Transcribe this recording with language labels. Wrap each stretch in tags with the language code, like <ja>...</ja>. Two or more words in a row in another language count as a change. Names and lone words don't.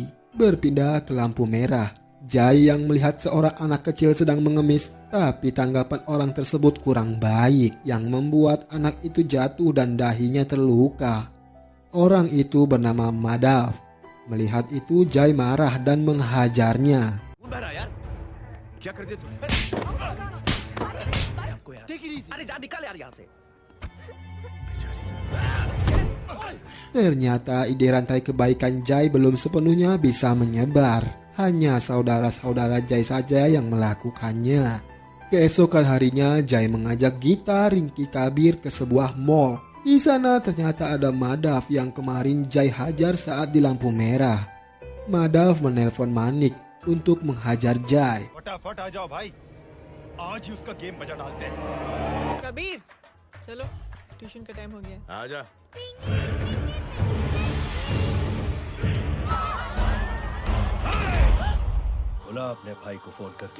<id>Berpindah ke lampu merah. Jai yang melihat seorang anak kecil sedang mengemis, tapi tanggapan orang tersebut kurang baik, yang membuat anak itu jatuh dan dahinya terluka. Orang itu bernama Madhav. Melihat itu Jai marah dan menghajarnya.</id> <hi>क्या कर दिया तू? अरे जा निकल यार यहाँ से।</hi> <id>Ternyata ide rantai kebaikan Jai belum sepenuhnya bisa menyebar. Hanya saudara-saudara Jai saja yang melakukannya. Keesokan harinya Jai mengajak Gita, Ringki, Kabir ke sebuah mall. Di sana ternyata ada Madhav yang kemarin Jai hajar saat di lampu merah. Madhav menelpon Manik untuk menghajar Jai.</id> <hi>फटाफट आ जाओ भाई, आज ही उसका गेम बजा डालते हैं। कबीर चलो ट्यूशन का टाइम हो गया। आजा। बोला अपने भाई को फोन करके।</hi>